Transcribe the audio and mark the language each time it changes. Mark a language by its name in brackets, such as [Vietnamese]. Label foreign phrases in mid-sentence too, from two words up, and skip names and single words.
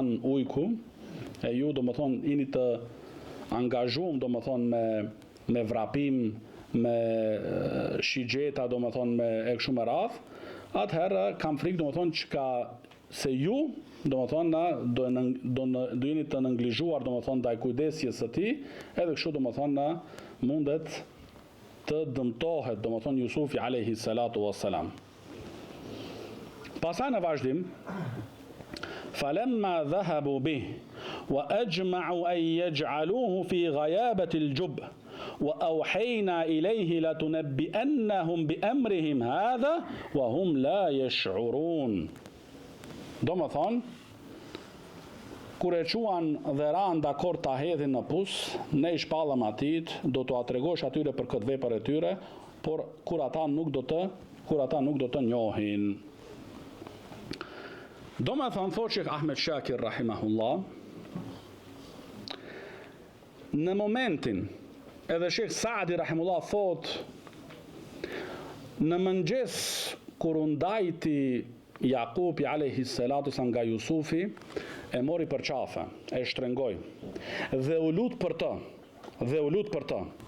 [Albanian] han ujku, e ju domethënë jeni të angazhuar domethënë me vrapim, me shigjeta domethënë me e kështu me radh, atëherë kam frikë domethënë që se ju domethënë do jeni të neglizhuar domethënë ndaj kujdesjes së tij, edhe kështu domethënë mundet të dëmtohet domethënë Jusufi [Arabic] عليه الصلاة والسلام. [Albanian] Pastaj në vazhdim, [Arabic] فلما ذهبوا به وأجمعوا أن يجعلوه في غيابت الجب وأوحينا إليه لتنبئنهم بأمرهم هذا وهم لا يشعرون. [Albanian] Do më thonë, kur e quan dhe ranë dakord ta hedhin në pus, ne i shpallëm atit, do t'u tregosh atyre për këtë vepër e tyre, por kur ata nuk do të njohin. Do më thonë, thotë Sheikh Ahmed Shakir rahimahullah, në momentin, edhe Sheikh Saadi rahimahullah thotë, në mëngjes kur u ndajti Jakubi [Arabic] عليه الصلاة [Albanian] sa nga Jusufi, e mori për qafe, e shtrengoj, dhe u lut për të.